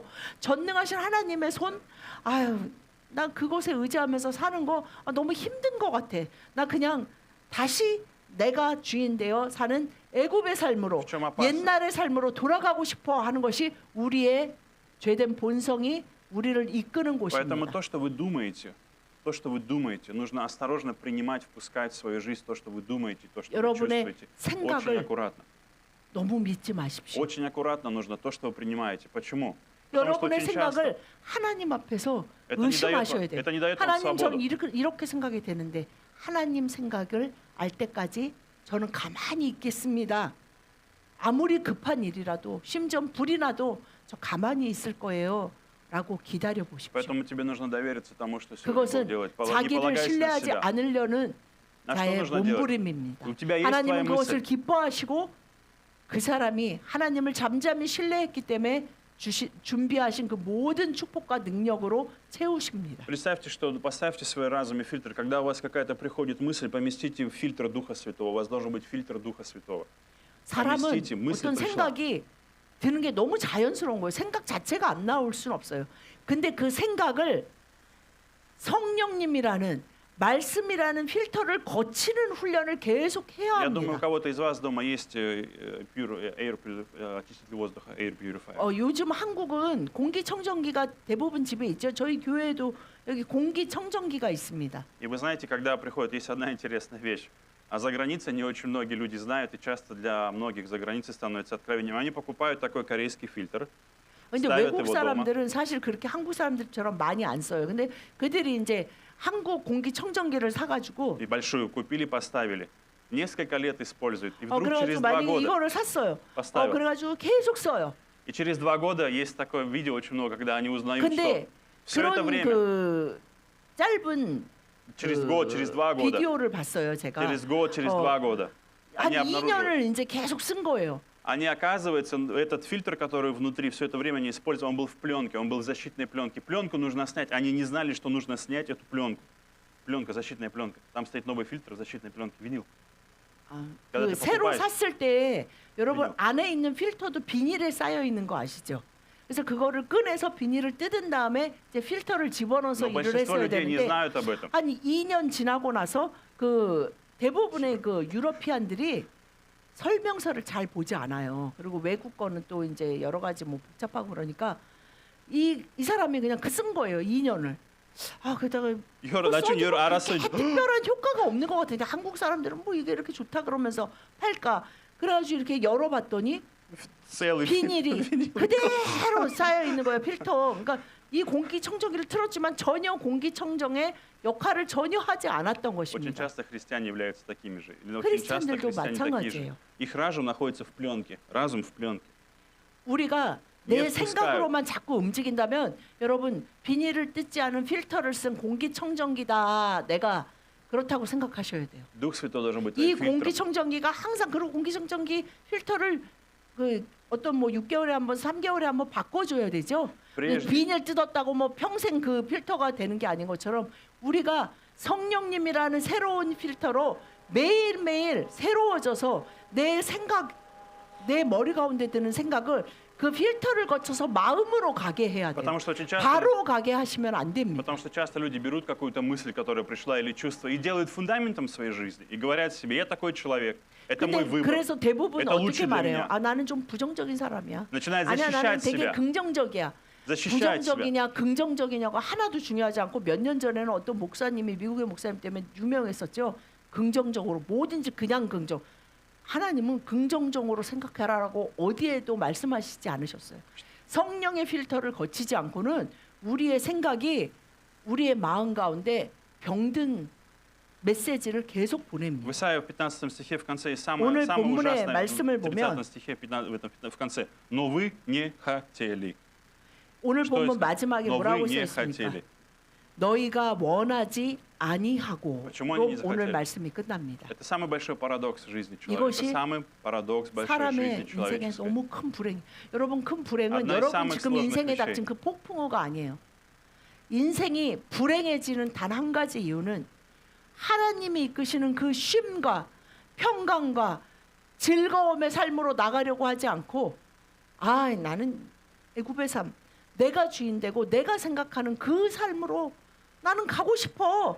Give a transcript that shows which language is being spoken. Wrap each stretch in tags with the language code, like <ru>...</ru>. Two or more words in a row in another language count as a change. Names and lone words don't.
<ko>전능하신 하나님의 손 난 그곳에 의지하면서 사는 거 너무 힘든 것 같아. 나 그냥 다시 내가 주인 되어 사는 애굽의 삶으로 좀 아팠어. 옛날의 삶으로 돌아가고 싶어 하는 것이 우리의 죄된 본성이 우리를 이끄는</ko> <ru>Поэтому</ru> <ko>곳입니다.</ko> <ru>то, что вы думаете, нужно осторожно принимать, впускать в свою жизнь то, что вы думаете, то, что вы</ru> <ko>여러분의</ko> <ru>чувствуете. Очень</ru> <ko>생각을</ko> <ru>аккуратно.</ru> <ko>너무 믿지 마십시오.</ko> <ru>Очень аккуратно нужно то, что вы принимаете. Почему? Потому что</ru> <ko>여러분의</ko> <ru>очень часто</ru> <ko>생각을 하나님 앞에서</ko> <ru>это не dает</ru> <ko>의심하셔야</ko> <ru>вам-</ru> <ko>돼요.</ko> <ru>это не дает вам</ru> <ko>하나님 저는</ko> <ru>свободу.</ru> <ko>이렇게 생각이 되는데 하나님 생각을 알 때까지 저는 가만히 있겠습니다. 아무리 급한 일이라도 심지어 불이 나도 저 가만히 있을 거예요. 라고 기다려 보십시오.</ko> <ru>Поэтому тебе нужно довериться тому, что сегодня Бог</ru> <ko>그것은</ko> <ru>делает. Не</ru> <ko>자기를</ko> <ru>полагайся на</ru> <ko>신뢰하지</ko> <ru>себя.</ru> <ko>않으려는</ko> <ru>На что</ru> <ko>자의</ko> <ru>нужно делать?</ru> <ko>몸부림입니다.</ko> <ru>У тебя есть</ru> <ko>하나님은</ko> <ru>твоя</ru> <ko>그것을</ko> <ru>мысль.</ru> <ko>기뻐하시고 그 사람이 하나님을 잠잠히 신뢰했기 때문에 준비하신 그 모든 축복과 능력으로 채우십니다.</ko> <ru>Представьте, что поставьте в свой разум и фильтр. Когда у вас какая-то приходит мысль, поместите в фильтр Духа Святого. У вас должен быть фильтр Духа Святого.</ru> <ko>사람은</ko> <ru>поместите, мысль</ru> <ko>어떤</ko> <ru>пришла.</ru> <ko>생각이 드는 게 너무 자연스러운 거예요. 생각 자체가 안 나올 수는 없어요. 근데 그 생각을 성령님이라는 말씀이라는 필터를 거치는 훈련을 계속 해야</ko> <ru>Я думаю, у</ru> <ko>합니다.</ko> <ru>кого-то из вас дома есть очиститель воздуха,</ru> <en>air purifier.</en> <ko>요즘 한국은 공기청정기가 대부분 집에 있죠. 저희 교회에도 여기 공기청정기가 있습니다.</ko> <ru>И вы знаете, когда приходит, есть одна интересная вещь. А за границей не очень многие люди знают, и часто для многих за границей становится откровением. Они покупают такой корейский фильтр,</ru> <ko>근데</ko> <ru>ставят</ru> <ko>외국</ko> <ru>его дома.</ru> <ko>사람들은 사실 그렇게 한국 사람들처럼 많이 안 써요. 근데 그들이 이제 한국 공기청정기를 사가지고</ko> <ru>И большую купили, поставили. Несколько лет используют. И вдруг через</ru> <ko>그래가지고</ko> <ru>2</ru> <ko>만약에</ko> <ru>года,</ru> <ko>이거를 샀어요.</ko> <ru>поставил.</ru> <ko>그래가지고 계속 써요.</ko> <ru>И через 2 года есть такое видео очень много, когда они узнают,</ru> <ko>근데</ko> <ru>что все это</ru> <ko>그런</ko> <ru>время,</ru> <ko>그 짧은</ko> <ru>через</ru> <ko>그</ko> <ru>год, через 2 года,</ru> <ko>비디오를 봤어요, 제가.</ko> <ru>через год, через 어, 2 года,</ru> <ko>한</ko> <ru>они обнаруживают.</ru> <ko>2년을 이제 계속 쓴 거예요.</ko> <ru>Они, оказывается, этот фильтр, который внутри, все это время не использовал, он был в пленке, он был в защитной пленке. Пленку нужно снять. Они не знали, что нужно снять эту пленку. Пленка, защитная пленка. Там стоит новый фильтр защитной пленки, винил. когда</ru> <ko>그</ko> <ru>ты</ru> <ko>새로</ko> <ru>покупаешь.</ru> <ko>샀을 때 여러분 비닐. 안에 있는 필터도 비닐에 쌓여 있는 거 아시죠? 그래서 그거를 꺼내서 비닐을 뜯은 다음에 이제 필터를 집어넣어서</ko> <ru>Но</ru> <ko>일을</ko> <ru>большинство</ru> <ko>했어야</ko> <ru>людей не</ru> <ko>되는데</ko> <ru>знают об этом.</ru> <ko>한 2년 지나고 나서 그 대부분의 그 유러피안들이 설명서를 잘 보지 않아요. 그리고 외국 거는 또 이제 여러 가지 뭐 복잡하고 그러니까 이 사람이 그냥 쓴 거예요. 2년을. 그러다가</ko> <ru>Юра, на чем Юра 알았어?</ru> <ko>특별한 효과가 없는 것 같은데 한국 사람들은 뭐 이게 이렇게 좋다 그러면서 팔까? 그래가지고 이렇게 열어봤더니</ko> <ru>Целый</ru> <ko>비닐이 그대로 쌓여 있는 거예요. 필터. 그러니까 이 공기청정기를 틀었지만 전혀 공기청정의 역할을 전혀 하지 않았던</ko> <ru>Очень</ru> <ko>것입니다.</ko> <ru>часто христиане являются такими же. Или очень часто</ru> <ko>христиан들도</ko> <ru>христиане такие же.</ru> <ko>마찬가지예요.</ko> <ru>Их разум находится в пленке. Разум в пленке.</ru> <ko>우리가 예, 내 생각으로만 자꾸 움직인다면 여러분 비닐을 뜯지 않은 필터를 쓴 공기청정기다. 내가 그렇다고 생각하셔야 돼요.</ko> <ru>Дух Святой должен быть</ru> <ko>이</ko> <ru>твоим фильтром.</ru> <ko>공기청정기가 항상 그리고 공기청정기 필터를 그 어떤 뭐 6개월에 한 번, 3개월에 한 번 바꿔줘야 되죠.</ko> <ru>Прежде,</ru> <ko>비닐 뜯었다고 뭐 평생 그 필터가 되는 게 아닌 것처럼 우리가 성령님이라는 새로운 필터로 매일매일 새로워져서 내 생각, 내 머리 가운데 드는 생각을 그 필터를 거쳐서 마음으로 가게 해야 돼요.</ko> <ru>потому что очень часто,</ru> <ko>바로 가게 하시면 안 됩니다.</ko> <ru>потому что часто люди берут какую-то мысль, которая пришла, или чувство, и делают фундаментом своей жизни, и говорят себе: я такой человек, это мой</ru> <ko>근데</ko> <ru>выбор.</ru> <ko>그래서 대부분</ko> <ru>Это лучше</ru> <ko>어떻게</ko> <ru>для</ru> <ko>말해요?</ko> <ru>меня.</ru> <ko>나는 좀 부정적인 사람이야.</ko> <ru>Начинает</ru> <ko>아니야, 나는</ko> <ru>защищать</ru> <ko>되게</ko> <ru>себя.</ru> <ko>긍정적이야.</ko> <ru>Защищать себя.</ru> <ko>부정적이냐 긍정적이냐가 하나도 중요하지 않고 몇 년 전에는 어떤 목사님이 미국의 목사님 때문에 유명했었죠. 긍정적으로 뭐든지 그냥 긍정. 하나님은 긍정적으로 생각해라라고 어디에도 말씀하시지 않으셨어요. 성령의 필터를 거치지 않고는 우리의 생각이 우리의 마음 가운데 병든 메시지를 계속 보냅니다.</ko> <ru>В Исаии в 15 стихе в конце есть</ru> <ko>오늘</ko> <ru>самое</ru> <ko>본문의</ko> <ru>ужасное,</ru> <ko>말씀을</ko> <ru>в</ru> <ko>보면</ko> <ru>30 стихе в конце. Но вы не хотели.</ru> <ko>오늘</ko> <ru>Что</ru> <ko>본문</ko> <ru>это?</ru> <ko>마지막에</ko> <ru>Но</ru> <ko>뭐라고</ko> <ru>вы не</ru> <ko>쓰였습니까?</ko> <ru>хотели.</ru> <ko>너희가 원하지 아니하고</ko> <ru>Почему они не</ru> <ko>로 오늘</ko> <ru>захотели?</ru> <ko>말씀이 끝납니다.</ko> <ru>Это самый большой парадокс в жизни человека.</ru> <ko>이것이</ko> <ru>Это самый парадокс большой</ru> <ko>사람의</ko> <ru>жизни</ru> <ko>인생에</ko> <ru>человеческой.</ru> <ko>너무 큰 불행. 여러분 큰 불행은</ko> <ru>одна из</ru> <ko>여러분</ko> <ru>самых</ru> <ko>지금</ko> <ru>сложных</ru> <ko>인생에</ko> <ru>вещей.</ru> <ko>닥친 그 폭풍우가 아니에요. 인생이 불행해지는 단 한 가지 이유는 하나님이 이끄시는 그 쉼과 평강과 즐거움의 삶으로 나가려고 하지 않고 나는 애굽의 삶, 내가 주인되고 내가 생각하는 그 삶으로 나는 가고 싶어.</ko>